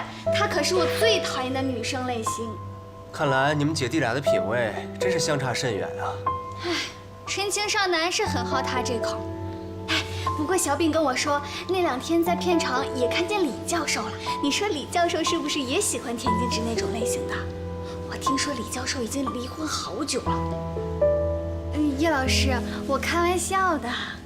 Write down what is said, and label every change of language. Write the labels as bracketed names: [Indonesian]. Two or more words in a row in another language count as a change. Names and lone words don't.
[Chinese] 她可是我最討厭的女生類型。看來你們姐弟倆的品味真是相差甚遠啊！唉，純情少男是很好他這口。哎，不過小餅跟我說，那2天在片場也看見李教授了。你說李教授是不是也喜歡田靜植那種類型的？我聽說李教授已經離婚好久了。葉老師，我開玩笑的。